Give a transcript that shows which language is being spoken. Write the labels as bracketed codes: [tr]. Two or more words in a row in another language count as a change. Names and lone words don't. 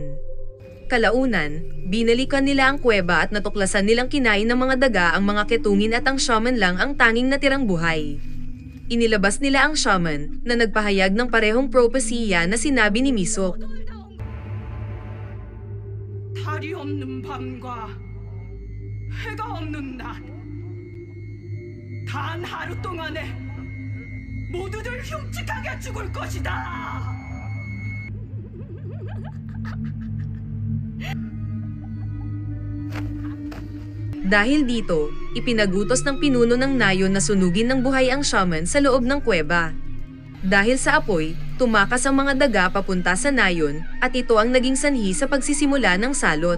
[tl] Kalaunan, binalikan nila ang kuweba at natuklasan nilang kinain ng mga daga ang mga ketungin at ang shaman lang ang tanging natirang buhay. Inilabas nila ang shaman na nagpahayag ng parehong propesiya na sinabi ni Misok. [ko] 달이 없는 밤과 해가 없는 날, 단 하루 동안에 모두들 흉측하게 죽을 것이다. [tl] Dahil dito, ipinagutos ng pinuno ng nayon na sunugin ng buhay ang shaman sa loob ng kuweba. Dahil sa apoy, tumakas ang mga daga papunta sa nayon at ito ang naging sanhi sa pagsisimula ng salot.